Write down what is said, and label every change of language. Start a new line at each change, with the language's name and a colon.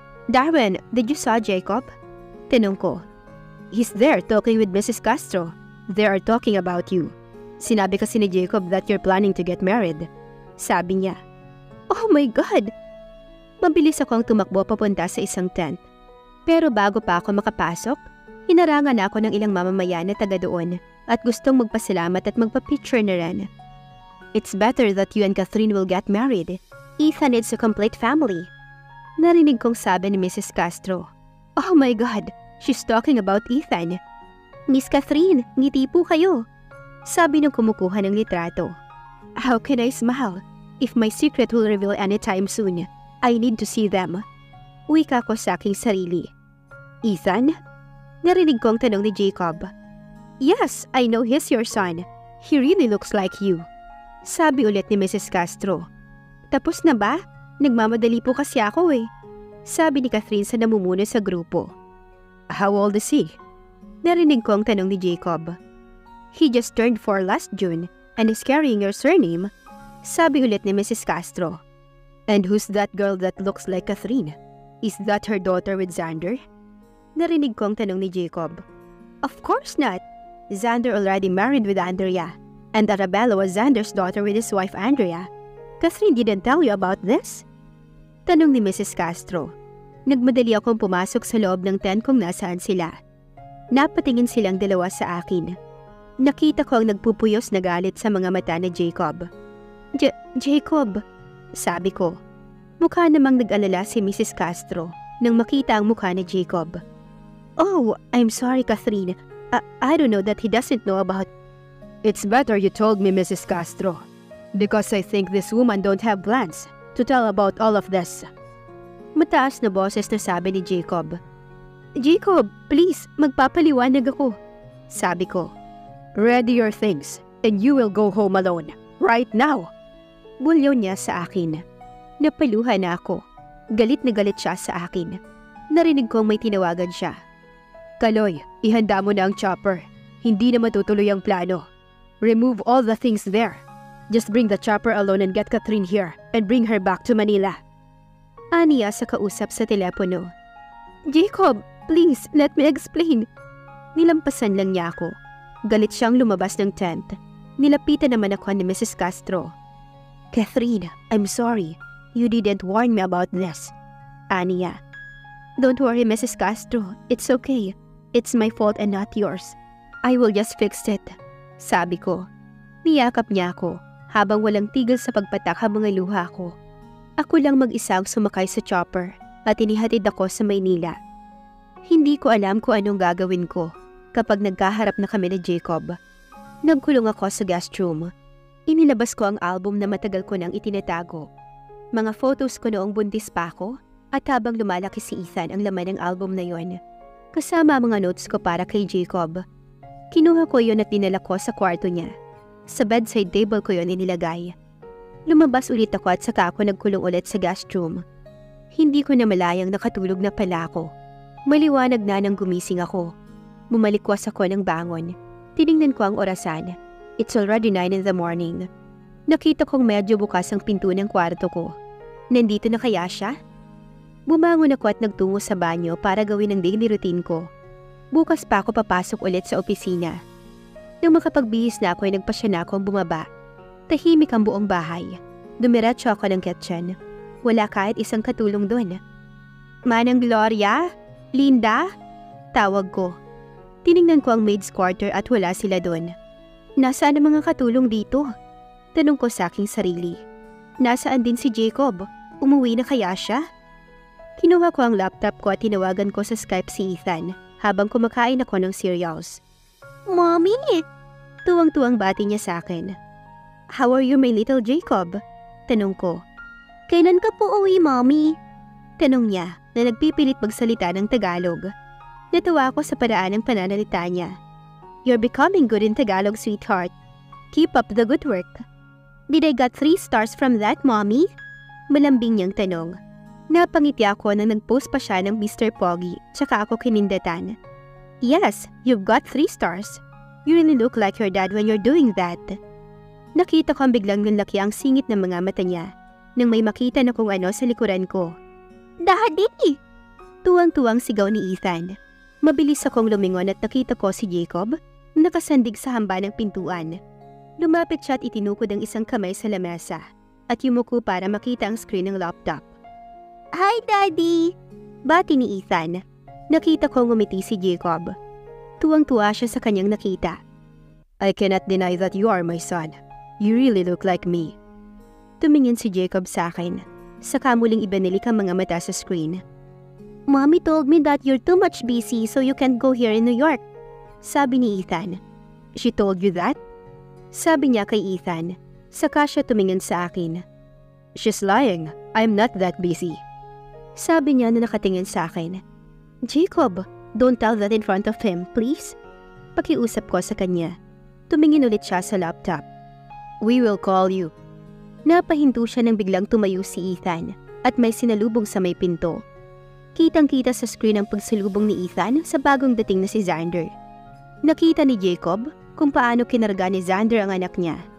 English: Darwin, did you saw Jacob?
Filipino: Tanong ko.
English: He's there talking with Mrs. Castro. They are talking about you.
Filipino: Sinabi kasi ni Jacob
English: that you're planning to get married.
Filipino: Sabi niya.
English: Oh my God!
Filipino: Mabilis akong tumakbo papunta sa isang tent. Pero bago pa ako makapasok, hinarangan ako ng ilang mamamayan na taga doon at gustong magpasalamat at magpa-picture na rin.
English: It's better that you and Catherine will get married. Ethan needs a complete family.
Filipino: Narinig kong sabi ni Mrs. Castro.
English: Oh my God, she's talking about Ethan.
Filipino: Miss Catherine, ngiti po kayo. Sabi nung kumukuha ng litrato.
English: How can I smile? If my secret will reveal anytime soon, I need to see them.
Filipino: Wika ko sa aking sarili. Ethan? Narinig kong tanong ni Jacob.
English: Yes, I know he's your son. He really looks like you.
Filipino: Sabi ulit ni Mrs. Castro. Tapos na ba? Nagmamadali po kasi ako eh. Sabi ni Catherine sa namumuno sa grupo.
English: How old is he?
Filipino: Narinig ko ang tanong ni Jacob.
English: He just turned 4 last June and is carrying your surname.
Filipino: Sabi ulit ni Mrs. Castro.
English: And who's that girl that looks like Catherine? Is that her daughter with Xander?
Filipino: Narinig ko ang tanong ni Jacob.
English: Of course not. Xander already married with Andrea. And Arabella was Xander's daughter with his wife Andrea. Catherine didn't tell you about this?
Filipino: Tanong ni Mrs. Castro. Nagmadali akong pumasok sa loob ng tent kung nasaan sila. Napatingin silang dalawa sa akin. Nakita ko ang nagpupuyos na galit sa mga mata ni Jacob. Jacob, sabi ko. Mukha namang nag-alala si Mrs. Castro nang makita ang mukha ni Jacob.
English: Oh, I'm sorry, Catherine. I don't know that he doesn't know about... It's better you told me, Mrs. Castro. Because I think this woman don't have plans to tell about all of this.
Filipino: Mataas na boses na sabi ni Jacob. Jacob, please, magpapaliwanag ako. Sabi ko.
English: Ready your things and you will go home alone. Right now.
Filipino: Bulyaw niya sa akin. Napaluhan na ako. Galit na galit siya sa akin. Narinig kong may tinawagan siya. Kaloy, ihanda mo na ang chopper. Hindi na matutuloy ang plano.
English: Remove all the things there. Just bring the chopper alone and get Catherine here and bring her back to Manila.
Filipino: Aniya sa kausap sa telepono. Jacob,
English: please, let me explain.
Filipino: Nilampasan lang niya ako. Galit siyang lumabas ng tent. Nilapitan naman ako ni Mrs. Castro. Catherine,
English: I'm sorry. You didn't warn me about this. Aniya. Don't worry, Mrs. Castro. It's okay. It's my fault and not yours. I will just fix it.
Filipino: Sabi ko. Niyakap niya ako habang walang tigil sa pagpatak ang mga luha ko. Ako lang mag-isang sumakay sa chopper at inihatid ako sa Maynila. Hindi ko alam kung anong gagawin ko kapag nagkaharap na kami ni Jacob. Nagkulong ako sa guest room. Inilabas ko ang album na matagal ko nang itinatago. Mga photos ko noong buntis pa ako at habang lumalaki si Ethan ang laman ng album na yon. Kasama ang mga notes ko para kay Jacob. Kinuha ko yon at dinala ko sa kwarto niya. Sa bedside table ko yon inilagay. Lumabas ulit ako at saka ako nagkulong ulit sa guest room. Hindi ko na malayang nakatulog na pala ako. Maliwanag na nang gumising ako. Bumalikwas ako ng bangon. Tiningnan ko ang orasan.
English: It's already 9 in the morning.
Filipino: Nakita kong medyo bukas ang pinto ng kwarto ko. Nandito na kaya siya? Bumangon ako at nagtungo sa banyo para gawin ang daily routine ko. Bukas pa ako papasok ulit sa opisina. Nang makapagbihis na ako ay nagpasya na akong bumaba. Tahimik ang buong bahay. Dumiretso ako ng kitchen. Wala kahit isang katulong doon. Manang Gloria? Linda? Tawag ko. Tiningnan ko ang maid's quarter at wala sila doon. Nasaan ang mga katulong dito? Tanong ko sa aking sarili. Nasaan din si Jacob? Umuwi na kaya siya? Kinuha ko ang laptop ko at tinawagan ko sa Skype si Ethan habang kumakain ako ng cereals. Mommy! Tuwang-tuwang bati niya sa akin.
English: How are you, my little Jacob?
Filipino: Tanong ko. Kailan ka po uwi, Mommy? Tanong niya na nagpipilit magsalita ng Tagalog. Natuwa ako sa paraan ng pananalita niya.
English: You're becoming good in Tagalog, sweetheart. Keep up the good work. Did I got 3 stars from that, Mommy?
Filipino: Malambing niyang tanong. Napangiti ako nang nag-post pa siya ng Mr. Pogi, tsaka ako kinindatan.
English: Yes, you've got 3 stars. You really look like your dad when you're doing that.
Filipino: Nakita ko ang biglang nunlaki ang singit ng mga mata niya nang may makita na kung ano sa likuran ko. Daddy! Tuwang-tuwang sigaw ni Ethan. Mabilis akong lumingon at nakita ko si Jacob nakasandig sa hamba ng pintuan. Lumapit siya at itinukod ang isang kamay sa lamesa at yumuko para makita ang screen ng laptop. Hi, Daddy! Bati ni Ethan. Nakita ko ngumiti si Jacob. Tuwang-tuwa siya sa kanyang nakita.
English: I cannot deny that you are my son. You really look like me.
Filipino: Tumingin si Jacob sa akin. Saka muling ibanilik ang mga mata sa screen.
English: Mommy told me that you're too much busy so you can't go here in New York.
Filipino: Sabi ni Ethan.
English: She told you that?
Filipino: Sabi niya kay Ethan. Saka siya tumingin sa akin.
English: She's lying. I'm not that busy.
Filipino: Sabi niya na nakatingin sa akin.
English: Jacob, don't tell that in front of him, please.
Filipino: Pakiusap ko sa kanya. Tumingin ulit siya sa laptop.
English: We will call you.
Filipino: Napahinto siya nang biglang tumayo si Ethan at may sinalubong sa may pinto. Kitang-kita sa screen ang pagsalubong ni Ethan sa bagong dating na si Xander. Nakita ni Jacob kung paano kinarga ni Xander ang anak niya.